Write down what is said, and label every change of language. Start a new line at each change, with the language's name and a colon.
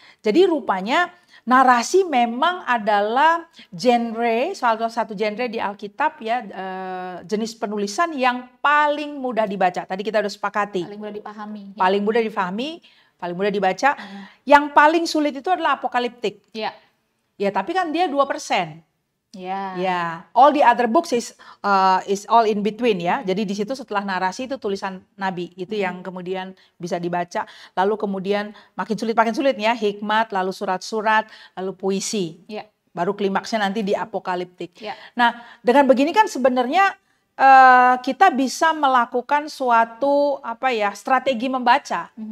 Indonesian: Jadi rupanya narasi memang adalah genre, salah satu genre di Alkitab ya, jenis penulisan yang paling mudah dibaca. Tadi kita udah sepakati. Paling mudah dipahami. Paling mudah dipahami, paling mudah dibaca. Yang paling sulit itu adalah apokaliptik. Ya. Ya, tapi kan dia 2%. Ya.
English: Ya, all the other books is all in between ya.
Indonesian: Jadi di situ setelah narasi itu tulisan nabi itu yang kemudian bisa dibaca. Lalu kemudian makin sulit ya, hikmat, lalu surat-surat, lalu puisi. Ya. Baru klimaksnya nanti di apokaliptik. Ya. Nah, dengan begini kan sebenarnya kita bisa melakukan suatu strategi membaca.